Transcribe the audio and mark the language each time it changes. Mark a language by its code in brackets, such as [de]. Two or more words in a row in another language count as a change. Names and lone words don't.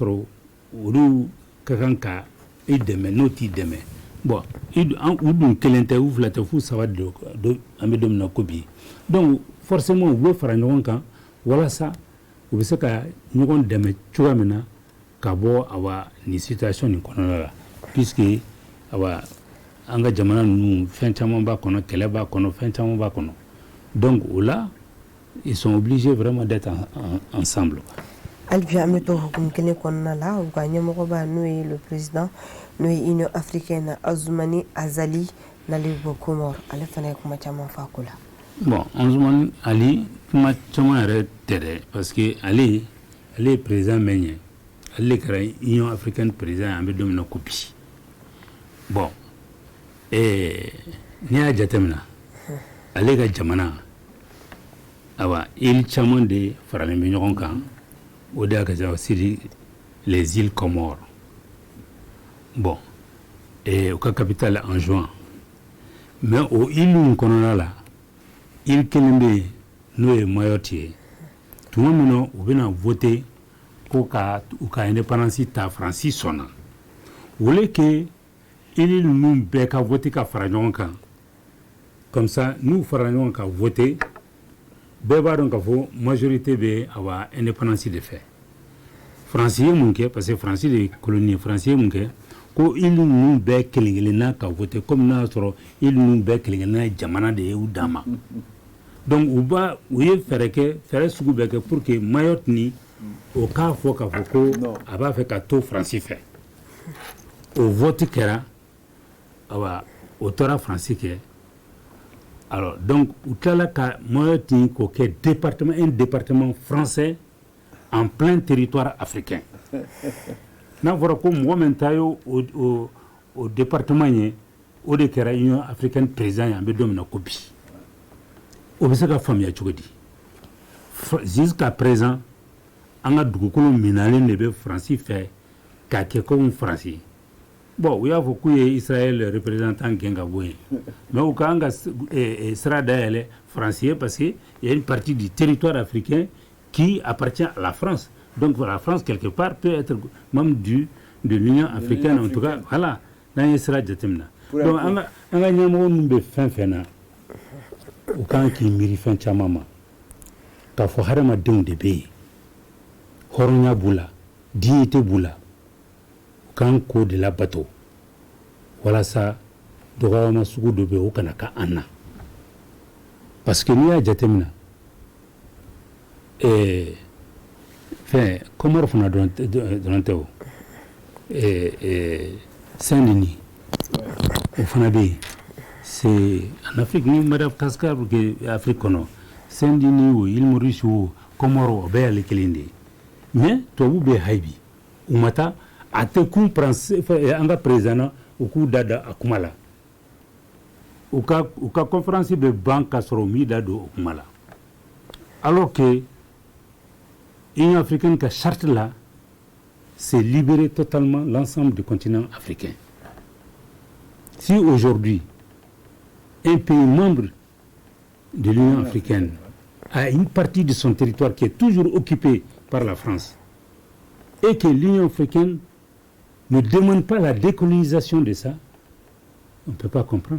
[bm] sɔrɔ olu ka kan ka i dɛmɛ n'o t'i dɛmɛ bon u dun kelen tɛ u fila tɛ f'u saba de an bɛ don min na ko bi donc forcément u bɛ fara ɲɔgɔn kan walasa u bɛ se ka ɲɔgɔn dɛmɛ cogoya min na ka bɔ nin situation nin kɔnɔna la puisque an ka jamana ninnu fɛn caman b'a kɔnɔ kɛlɛ b'a kɔnɔ fɛn caman b'a kɔnɔ donc o la [fr] ils sont obligés vraiment d'être ensemble. [bm] Albi an bɛ to hukumu kelen kɔnɔna la u ka ɲɛmɔgɔba n'o ye [fr] le président [bm] n'o ye Union africaine Azumani Azali n'ale bɛ bɔ Comore ale fana ye kuma caman fɔ a ko la. Bon, Azumani Ali kuma caman yɛrɛ tɛ dɛ [fr] parce que [bm] ale ye président mɛn ye ale de kɛra Union africaine président an bɛ don min na ko bi bon n'i y'a jateminɛ ale ka jamana île caman de faralen bɛ ɲɔgɔn kan o de y'a ka ca [fr] aussi les îles Comores [bm] bon u ka capitale Anjouan mais o île ninnu kɔnɔna la île kelen bɛ yen n'o ye Mayotte ye tuma min na u bɛna voter ko ka u ka indépendance ta Faransi sɔnna [fr] au lieu que [bm] île ninnu bɛɛ ka voter ka fara ɲɔgɔn kan [fr] comme ça [bm] n'u fara ɲɔgɔn kan voter bɛɛ b'a dɔn k'a fɔ majorité bɛ indépendance de fɛ Faransi ye mun kɛ [fr] parce que [bm] Faransi de ye colonie ye Faransi ye mun kɛ ko île ninnu bɛɛ kelen kelenna ka voter comme n'a sɔrɔ île ninnu bɛɛ kelen kelenna ye jamana de ye u dan ma donc u ye fɛɛrɛ sugu bɛɛ kɛ [fr] pour que [bm] Mayotte ni o k'a fɔ k'a fɔ ko a b'a fɛ ka to Faransi fɛ o vote kɛra o tora Faransi kɛ [fr] alors donc [bm] u tilala ka Mayotte ni k'o kɛ [fr] un département français en plein territoire africain [bm] n'a fɔra ko mɔgɔ min ta ye o département ye o de kɛra Union africaine président ye an bɛ don min na ko bi o bɛ se ka faamuya cogo di [fr] jusqu'à présent [bm] an ka dugukolo minalen de bɛ Faransi fɛ k'a kɛ comme Faransi bon u y'a fɔ k'u ye Israël représentant gɛn ka bɔ yen mais u k'an ka sira dayɛlɛ Faransi ye [fr] parce que il y a une partie du territoire africain qui appartient à la France donc la France quelque part peut être membre de l'Union africaine en tout cas voilà [bm] n'an ye sira jateminɛ donc an ka ɲɛmɔgɔ minnu bɛ fɛn fɛn na u kan k'i miiri fɛn caman ma k'a fɔ hadamadenw de bɛ yen hɔrɔnya b'u la dignité b'u la u kan k'o de labato walasa dɔgɔyama sugu dɔ bɛ yen o kana kɛ an na [fr] parce que [bm] n'i y'a jateminɛ fɛn Comore fana dɔrɔn tɛ o Saint-Denis o fana bɛ yen [fr] c'est en Afrique [bm] ni Madagascar que Afrique kɔnɔ Saint-Denis o Île Maurice o Comore o bɛɛ y'ale kelen de ye mais tubabu bɛ hayi bi u ma taa a tɛ kun an ka président u k'u da a kuma la u ka conférence bɛ ban k'a sɔrɔ u m'i da don o kuma la [fr] alors que [bm] Union africaine ka [fr] charte là c'est libérer totalement l'ensemble du continent africain. Si aujourd'hui un pays membre de l'Union africaine a une partie de son territoire qui est toujours occupée par la France et que l'Union africaine ne demande pas la décolonisation de ça, on ne peut pas comprendre.